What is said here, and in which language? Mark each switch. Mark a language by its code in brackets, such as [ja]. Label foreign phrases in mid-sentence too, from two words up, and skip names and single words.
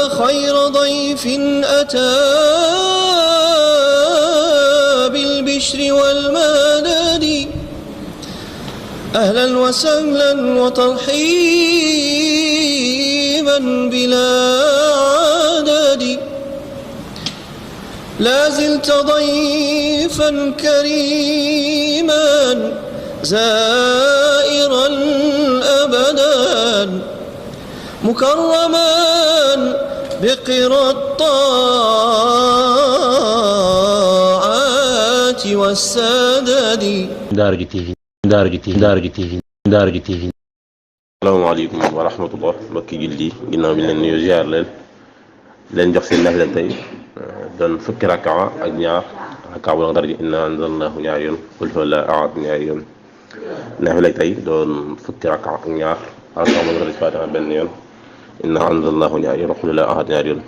[ar] غير ضيف أتى بالبشر والمدد أهلا وسهلا وترحيبا بلا عدد لا زلت ضيفا كريما زائرا أبدا مكرما بقرى الطاعات والسدد. [wo] Daara J TV. [ar] السلام عليكم ورحمة الله [wo] mbokki julli ginnaaw bi leen nuyu ziar leen jox seen naafila tey doon fukki rakaa ak ñaar rakaa bu Daara J [ar] إنا أنزلناه [wo] ñaari yoon [ar] قل هو الله أحد [wo] ñaari yoon naafila tey doon fukki rakaa ak ñaar rakaa bu Daara J Faatiha benn yoon [ar] إنا أنزلناه [wo] ñaari yoon [ar] قل هو الله أحد [wo] ñaari yoon.